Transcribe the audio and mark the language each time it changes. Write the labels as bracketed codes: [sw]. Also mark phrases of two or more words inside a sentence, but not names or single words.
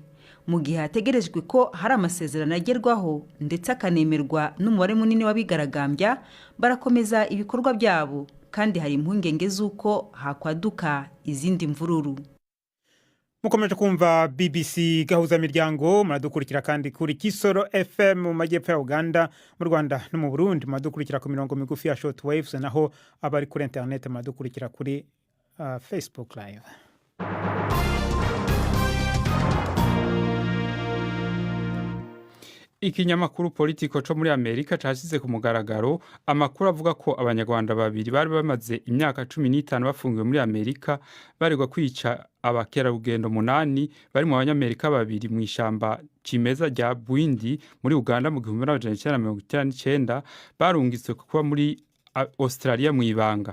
[rw] Mu gihe hategerejwe ko hari amasezerano agerwaho ndetse akanemerwa n'umubare munini w'abigaragambya, barakomeza ibikorwa byabo, kandi hari impungenge z'uko hakwaduka izindi mvururu. Mukomeje kumva BBC Gahuza miryango, muradukurikira kandi kuri Kisoro FM mu majyepfo ya Uganda, mu Rwanda no mu Burundi muradukurikira ku mirongo migufi ya shortwaves, naho abari kuri internet muradukurikira kuri Facebook live. Ikinyamakuru Politico co muri Amerika cashyize ku mugaragaro amakuru avuga ko abanyarwanda babiri bari bamaze imyaka 15 bafungiwe muri Amerika baregwa kwica abakerarugendo 8 bari mu abanyamerika babiri mu ishamba cimeza rya Bwindi muri Uganda mu 1999 barungitswe kuba muri Australia mu ibanga.